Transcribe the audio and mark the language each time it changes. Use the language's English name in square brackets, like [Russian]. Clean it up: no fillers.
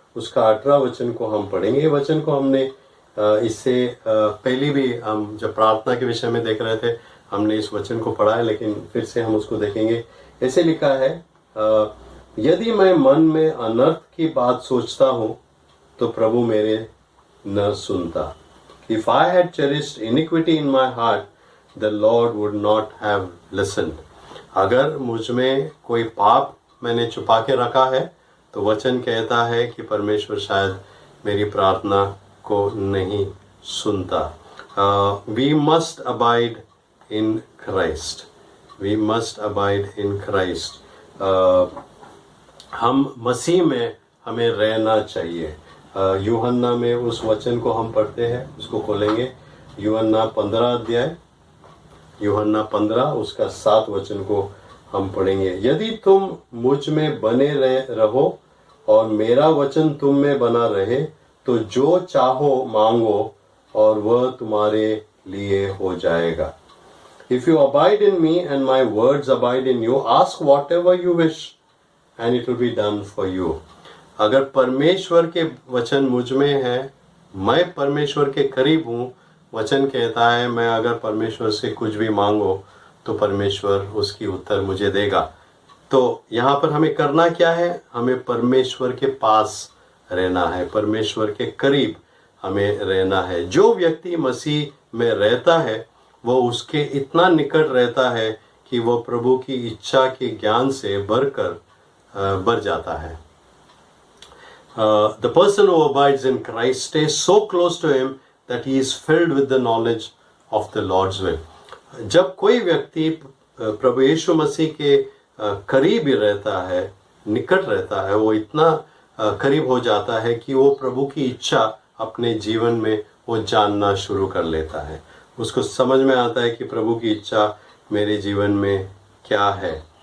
[Hindi] उसका 18 वचन को हम पढ़ेंगे. ये वचन को हमने इससे पहले भी हम जब प्रार्थना के विषय में देख रहे थे हमने इस वचन को पढ़ा है, लेकिन फिर से हम उसको देखेंगे. ऐसे लिखा है, यदि मैं मन में अनर्थ की बात सोचता हूँ तो प्रभु मेरे न सुनता. [English] If I had cherished iniquity in my heart, the Lord would not have listened. [Hindi] अगर मुझ में कोई पाप मैंने छुपा के रखा है तो वचन कहता है कि परमेश्वर शायद मेरी प्रार्थना को नहीं सुनता. [English] We must abide in Christ. We must abide in Christ. [Hindi] हम मसीह में हमें रहना चाहिए. यूहन्ना में उस वचन को हम पढ़ते हैं, उसको खोलेंगे. यूहन्ना 15 अध्याय, यूहन्ना 15 उसका 7 वचन को हम पढ़ेंगे. यदि तुम मुझ में बने रहो और मेरा वचन तुम में बना रहे तो जो चाहो मांगो और वह तुम्हारे लिए हो जाएगा. [English] If you abide in me and my words abide in you, ask whatever you wish and it will be done for you. [Hindi] अगर परमेश्वर के वचन मुझ में है, मैं परमेश्वर के करीब हूँ, वचन कहता है मैं अगर परमेश्वर से कुछ भी मांगो तो परमेश्वर उसकी उत्तर मुझे देगा. तो यहाँ पर हमें करना क्या है? हमें परमेश्वर के पास रहना है, परमेश्वर के करीब हमें रहना है. जो व्यक्ति मसीह में रहता है वो उसके इतना निकट रहता है कि वो प्रभु की इच्छा के ज्ञान से बढ़ जाता है. [English] The person who abides in Christ stays so close to him that he is filled with the knowledge of the Lord's will. [Hindi] जब कोई व्यक्ति प्रभु यीशु मसीह के करीब ही रहता है, निकट रहता है, वो इतना करीब हो जाता है कि वो प्रभु की इच्छा अपने जीवन में वो जानना शुरू कर लेता है. उसको समझ में आता है कि प्रभु की इच्छा मेरे जीवन में क्या है.